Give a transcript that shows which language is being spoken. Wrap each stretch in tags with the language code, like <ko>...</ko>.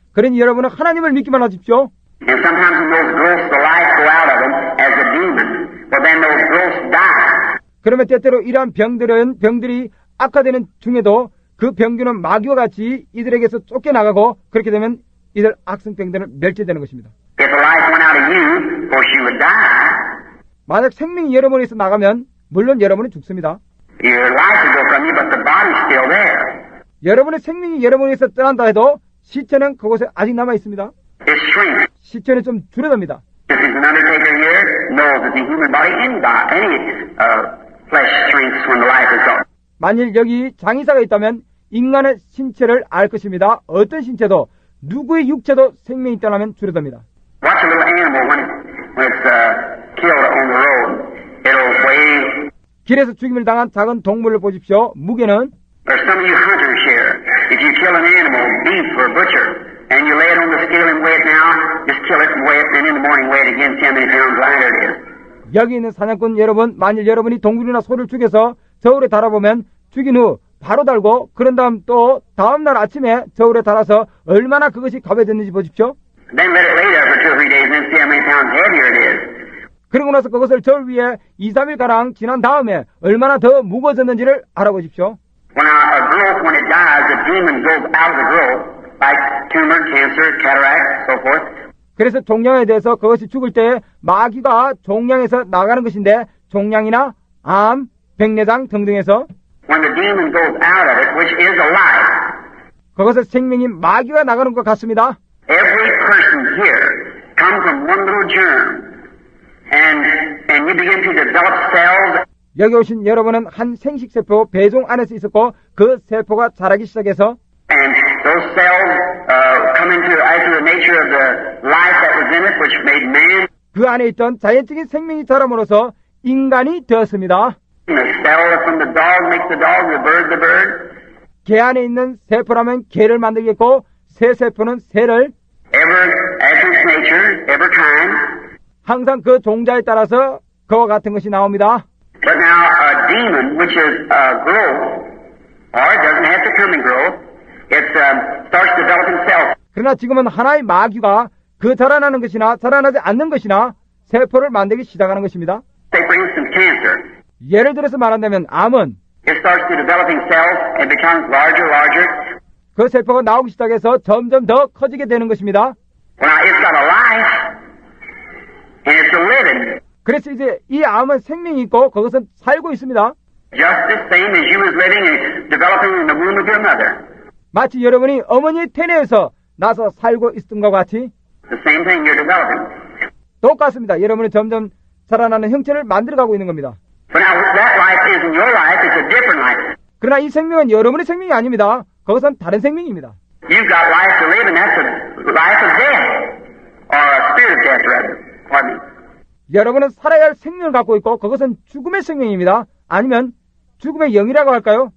<ko>그러니 여러분은 하나님을 믿기만 하십시오.</ko> <en>and sometimes when those growths, the life go out of them as a demon. Well, then those growths die.</en> <ko>그러면 때때로 이러한 병들이 악화되는 중에도 그 병균은 마귀와 같이 이들에게서 쫓겨나가고 그렇게 되면 이들 악성병들은 멸제되는 것입니다.</ko> <en>If the life went out of you, of course you would die.</en> <ko>만약 생명이 여러분에서 나가면 물론 여러분은 죽습니다.</ko> <en>Your life would go from you, but the body's still there.</en> <ko>여러분의 생명이 여러분에서 떠난다 해도 시체는 그곳에 아직 남아 있습니다.</ko> <en>It shrinks.</en> <ko>시체는 좀 줄어듭니다.</ko> <en>If there's an undertaker here, knows that the human body, any flesh shrinks when the life is gone.</en> <ko>만일 여기 장의사가 있다면 인간의 신체를 알 것입니다. 어떤 신체도 누구의 육체도 생명이 떠나면 줄어듭니다.</ko> <en>Watch a little animal when it's killed on the road. It'll weigh.</en> <ko>길에서 죽임을 당한 작은 동물을 보십시오. 무게는</ko> <en>There's some of you hunters here. If you kill an animal, beef or butcher, and you lay it on the scale and weigh it now, just kill it and weigh it, and in the morning weigh it again, see how many pounds lighter it is.</en> <ko>여기 있는 사냥꾼 여러분, 만일 여러분이 동물이나 소를 죽여서 저울에 달아보면 죽인 후 바로 달고 그런 다음 또 다음날 아침에 저울에 달아서 얼마나 그것이 가벼워졌는지 보십시오.</ko> <en>Then let it lay there for 2 or 3 days and then see how many pounds heavier it is.</en> <ko>그러고 나서 그것을 저울 위에 2, 3일가량 지난 다음에 얼마나 더 무거워졌는지를 알아보십시오.</ko> <en>When a growth, when it dies, the demon goes out of the growth, like tumor, cancer, cataract, so forth.</en> <ko>그래서 종양에 대해서 그것이 죽을 때 마귀가 종양에서 나가는 것인데 종양이나 암, 백내장 등등에서</ko> <en>When the demon goes out of it, which is a life,</en> <ko>그것은 생명이 마귀가 나가는 것 같습니다.</ko> <en>every person here comes from one little germ, and you begin to develop cells.</en> <ko>여기 오신 여러분은 한 생식세포 배종 안에서 있었고 그 세포가 자라기 시작해서</ko> <en>And those cells come into the nature of the life that was in it, which made man.</en> <ko>그 안에 있던 자연적인 생명이 자람으로써 인간이 되었습니다.</ko> <en>The cell from the dog makes the dog, the bird the bird.</en> <ko>개 안에 있는 세포라면 개를 만들겠고 새 세포는 새를</ko> <en>Ever after its nature, every kind.</en> <ko>항상 그 종자에 따라서 그와 같은 것이 나옵니다.</ko> <en>But now a demon, which is growth, or it doesn't have to come in growth, it starts developing cells.</en> <ko>그러나 지금은 하나의 마귀가 그 자라나는 것이나 자라나지 않는 것이나 세포를 만들기 시작하는 것입니다.</ko> <en>Say for instance cancer.</en> <ko>예를 들어서 말한다면 암은</ko> <en>It starts to developing cells and becomes larger, larger.</en> <ko>그 세포가 나오기 시작해서 점점 더 커지게 되는 것입니다.</ko> <en>Now it's got a life, and it's a living.</en> <ko>그래서 이제 이 암은 생명이 있고 그것은 살고 있습니다.</ko> <en>Just the same as you was living and developing in the womb of your mother.</en> <ko>마치 여러분이 어머니의 태내에서 나서 살고 있던 것과 같이</ko> <en>The same thing you're developing.</en> <ko>똑같습니다. 여러분은 점점 자라나는 형체를 만들어가고 있는 겁니다.</ko> <en>But now that life isn't your life, it's a different life.</en> <ko>그러나 이 생명은 여러분의 생명이 아닙니다. 그것은 다른 생명입니다.</ko> <en>You've got life to live, and that's a life of death. Or a spirit of death, rather. Pardon me.</en> <ko>여러분은 살아야 할 생명을 갖고 있고 그것은 죽음의 생명입니다. 아니면 죽음의 영이라고 할까요?</ko>